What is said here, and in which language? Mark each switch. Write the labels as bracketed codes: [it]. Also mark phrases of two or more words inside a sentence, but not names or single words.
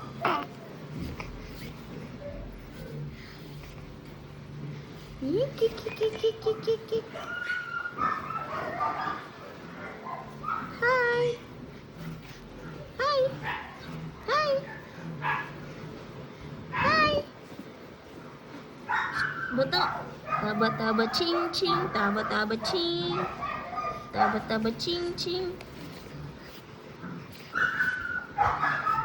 [en] Kik. Hi. Hi. Hi. Hi. Bata. Taba-taba ching-ching, taba-taba ching. Taba-taba ching-ching.